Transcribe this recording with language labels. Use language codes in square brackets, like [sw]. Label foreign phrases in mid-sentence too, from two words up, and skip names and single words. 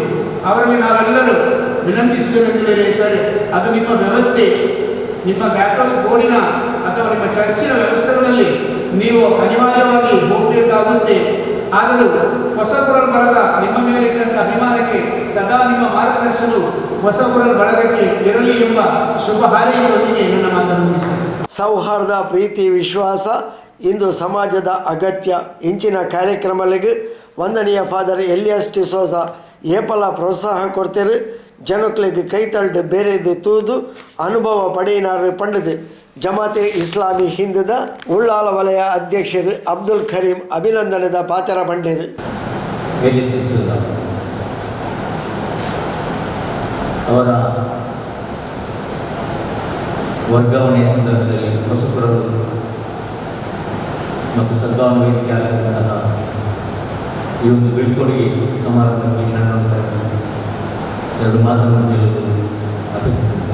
[kn] ಅವರಲ್ಲಿ ನಾವೆಲ್ಲರೂ ವಿನಂತಿಸಿದ್ದೇವೆ ಅಂತೇಳಿದರೆ, ಸರಿ ಅದು ನಿಮ್ಮ ವ್ಯವಸ್ಥೆ, ನಿಮ್ಮ ಕ್ಯಾಥೋಲಿಕ್ ಬೋರ್ಡಿನ ಅಥವಾ ನಿಮ್ಮ ಚರ್ಚಿನ ವ್ಯವಸ್ಥೆಗಳಲ್ಲಿ ನೀವು ಅನಿವಾರ್ಯವಾಗಿ ಹೋಗಬೇಕಾಗುತ್ತೆ. ಆದರೂ ಹೊಸಗುರು ಬಳಗ ನಿಮ್ಮ ಮೇಲೆ ಇಟ್ಟಂಥ ಅಭಿಮಾನಕ್ಕೆ ಸದಾ ನಿಮ್ಮ ಮಾರ್ಗದರ್ಶನವು ಹೊಸಗುರು ಬಳಗಕ್ಕೆ ಇರಲಿ ಎಂಬ ಶುಭ ಹಾರೈಕೆಯೊಂದಿಗೆ ನನ್ನ ಮಾತನ್ನು ಮುಗಿಸ್ತೇನೆ. ಸೌಹಾರ್ದ, ಪ್ರೀತಿ, ವಿಶ್ವಾಸ ಇಂದು ಸಮಾಜದ ಅಗತ್ಯ. [tcy] ಇಂಚಿನ ಕಾರ್ಯಕ್ರಮಗಳಿಗೆ ವಂದನೀಯ ಫಾದರ್ ಎಲಿಯಾಸ್ ಡಿ ಸೋಸ ಏಪಲ ಪ್ರೋತ್ಸಾಹ ಕೊಡ್ತೇರು. ಜನಕ್ಲಿಗೆ ಕೈತಳ್ದು ಬೇರೆದು ತೂದು ಅನುಭವ ಪಡೆಯಿನಾರು ಪಂಡದು ಜಮಾತೆ ಇಸ್ಲಾಮಿ ಹಿಂದದ ಉಳ್ಳಾಲ ವಲಯ ಅಧ್ಯಕ್ಷರು ಅಬ್ದುಲ್ ಕರೀಂ ಅಭಿನಂದನದ ಪಾತ್ರ ಬಂಡೇರು. [kn] ಅವರ ವರ್ಗಾವಣೆಯ ಸಂದರ್ಭದಲ್ಲಿ ಹೊಸಗುರು ಮತ್ತು ಸದ್ಭಾವನಾ ವೇದಿಕೆ ಆರಿಸಿದಂತಹ ಈ ಒಂದು ಬೀಳ್ಕೊಡುಗೆ ಸಮಾರಂಭಕ್ಕೆ ನನ್ನ 2 ಮಾತುಗಳನ್ನು ಹೇಳಲು ಅಪೇಕ್ಷಿಸುತ್ತೇನೆ.